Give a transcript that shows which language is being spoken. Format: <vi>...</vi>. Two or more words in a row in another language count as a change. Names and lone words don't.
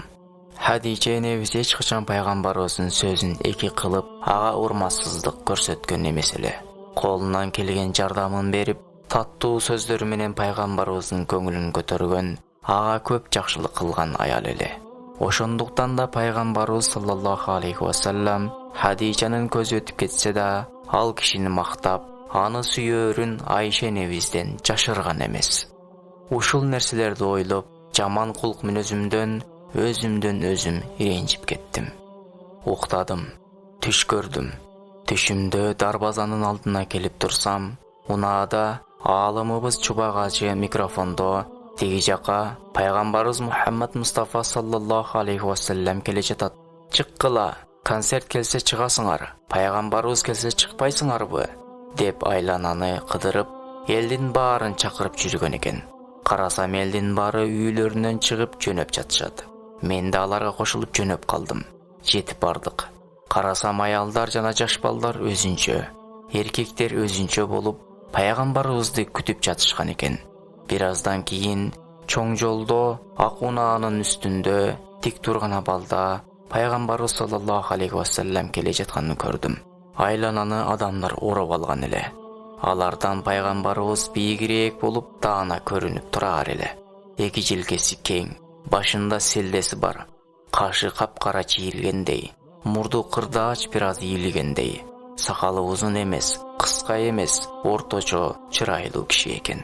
<ky>Хадича энебиз эч качан пайгамбарыбыздын сөзүн эки кылып, ага урматсыздык көрсөткөн эмес эле. Колунан келген жардамын берип, таттуу сөздөрү менен пайгамбарыбыздын көңүлүн көтөргөн, ага көп жакшылык кылган аял эле. Ошондуктан да пайгамбарыбыз</ky> <ar>صلى الله عليه وسلم</ar> <ky>Хадичанын көзү өтүп кетсе да, ал кишини мактап, аны сүйөөрүн Айша энебизден жашырган эмес. Ушул нерселерди ойлоп, жаман кулк мүнөзүмдөн өзүм иренжип кеттим. Уктадым, түш көрдүм. Түшүмдө дарбазанын алдына келип турсам, унаада аалымыбыз Чубак ажы микрофондо тиги жака пайгамбарыбыз Мухаммад Мустафа</ky> <ar>صلى الله عليه وسلم</ar> <ky>келе жатат. Чыккыла, концерт келсе чыгасыңар, пайгамбарыбыз келсе чыкпайсыңарбы? Деп айлананы кыдырып, элдин баарын чакырып жүргөн экен. Карасам элдин баары үйлөрүнөн чыгып жөнөп жатышат. Мен да аларга кошулуп жөнөп калдым. Жетип бардык. Карасам аялдар жана жаш балдар өзүнчө, эркектер өзүнчө болуп, пайгамбарыбызды күтүп жатышкан экен. Бир аздан кийин чоң жолдо ак унаанын үстүндө тик турган абалда пайгамбарыбыз</ky> <ar>صلى الله عليه وسلم</ar> <ky>келе жатканын көрдүм. Айлананы адамдар ороп алган эле. Алардан пайгамбарыбыз бийигирээк болуп даана көрүнүп турар эле. Эки желкеси кең, башында селдеси бар, кашы капкара чийилгендей, мурду кырдаач бир аз ийилгендей, сакалы узун эмес, кыска эмес, орточо чырайлуу киши экен.</ky>